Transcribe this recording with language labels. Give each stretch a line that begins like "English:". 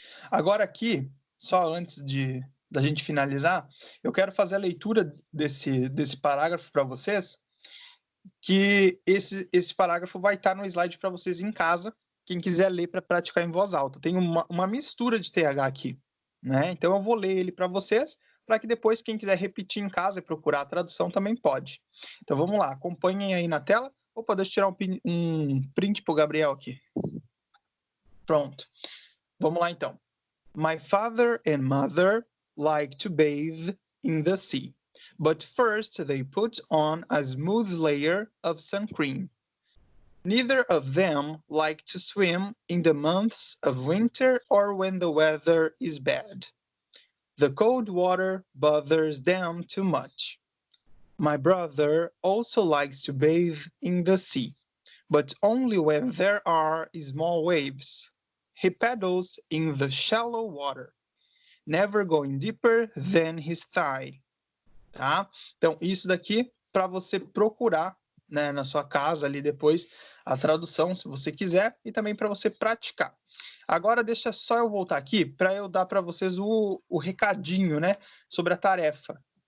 Portuguese: Agora aqui, só antes da gente finalizar, eu quero fazer a leitura desse parágrafo para vocês, que esse parágrafo vai estar no slide para vocês em casa, quem quiser ler para praticar em voz alta. Tem uma mistura de TH aqui, né? Então eu vou ler ele para vocês, para que depois quem quiser repetir em casa e procurar a tradução também pode. Então vamos lá, acompanhem aí na tela. Opa, deixa eu tirar um print para o Gabriel aqui. Pronto. Vamos lá então.
English: My father and mother like to bathe in the sea, but first they put on a smooth layer of sun cream. Neither of them like to swim in the months of winter or when the weather is bad. The cold water bothers them too much. My brother also likes to bathe in the sea, but only when there are small waves. He paddles in the shallow water, never going deeper than his thigh.
Portuguese: Tá? Então, isso daqui para você procurar, né, na sua casa ali depois a tradução, se você quiser, e também para você praticar. Agora deixa só eu voltar aqui para eu dar para vocês o recadinho, né, sobre a tarefa.